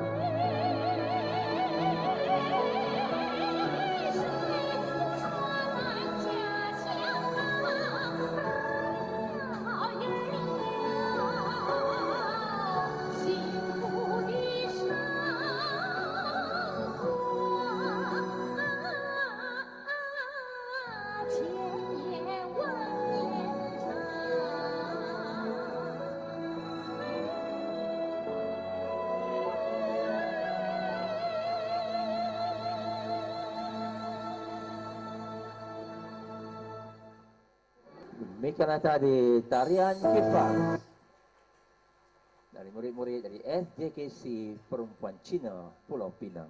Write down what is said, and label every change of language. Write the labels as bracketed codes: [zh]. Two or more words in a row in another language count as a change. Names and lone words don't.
[zh] 谁不说咱家乡好儿了？幸福的生活千年万年长。 [ms] Demikianlah tadi tarian kipas dari murid-murid dari SJKC Perempuan Cina Pulau Pinang.